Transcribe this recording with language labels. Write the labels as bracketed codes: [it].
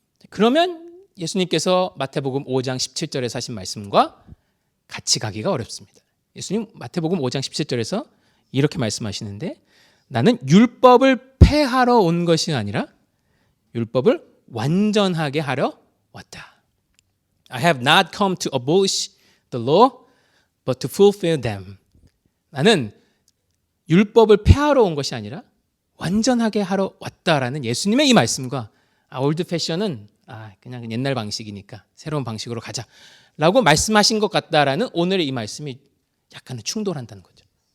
[ko] 그러면 예수님께서 마태복음 5장 17절에서 하신 말씀과 같이 가기가 어렵습니다. 예수님 마태복음 5장 17절에서 이렇게 말씀하시는데 나는 율법을 폐하러 온 것이 아니라 율법을 완전하게 하러 왔다. [en] I have not come to abolish the law, but to fulfill them. [ko] 나는 율법을 폐하러 온 것이 아니라 완전하게 하러 왔다라는 예수님의 이 말씀과 올드 패션은 그냥 옛날 방식이니까 새로운 방식으로 가자라고 말씀하신 것 같다라는 오늘의 이 말씀이 약간은 충돌한다는 거죠.